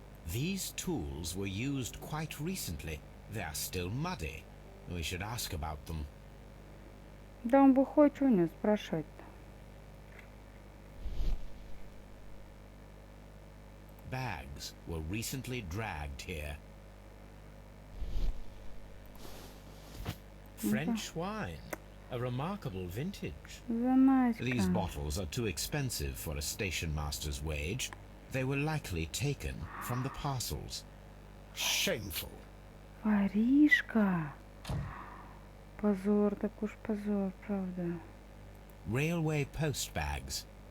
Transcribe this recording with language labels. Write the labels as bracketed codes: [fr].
[en] These tools were used quite recently. They are still muddy. We should ask about them. [ru] Да он выходит, что у него спрашивать-то? [en] Bags were recently dragged here. French wine, a remarkable vintage. These bottles are too expensive for a station master's wage. They were likely taken from the parcels. Shameful. [ru] Воришка. Позор, так уж позор, правда. [en] Railway post bags.